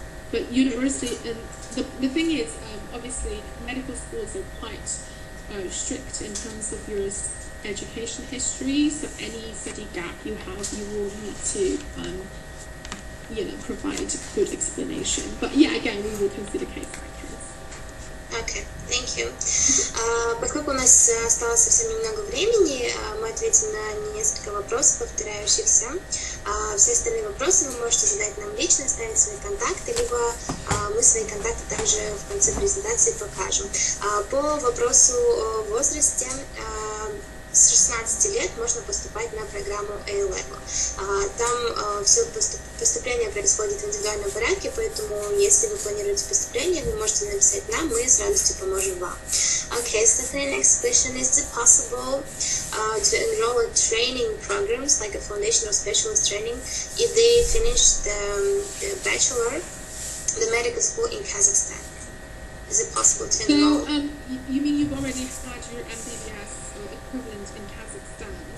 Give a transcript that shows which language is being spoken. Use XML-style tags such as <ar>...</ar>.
<en>But university, and the thing is, obviously, medical schools are quite strict in terms of your education history. So any study gap you have, you will need to, provide good explanation. But yeah, again, we will consider case by case. Okay, thank you.</en> <ru>Поскольку у нас осталось совсем немного времени, мы ответим на несколько вопросов, повторяющихся. Все остальные вопросы вы можете задать нам лично, оставить свои контакты, либо мы свои контакты также в конце презентации покажем. По вопросу о возрасте, с 16 лет можно поступать на программу A-Level. Там все поступление происходит в индивидуальном порядке, поэтому если вы планируете поступление, вы можете написать нам, мы с радостью поможем вам.</ru> <en>Okay, so the next question, is it possible to enroll in training programs like a foundation or specialist training if they finish the bachelor, the medical school in Kazakhstan? Is it possible to enroll? So you mean you've already had your MBBS equivalent in Kazakhstan?</en>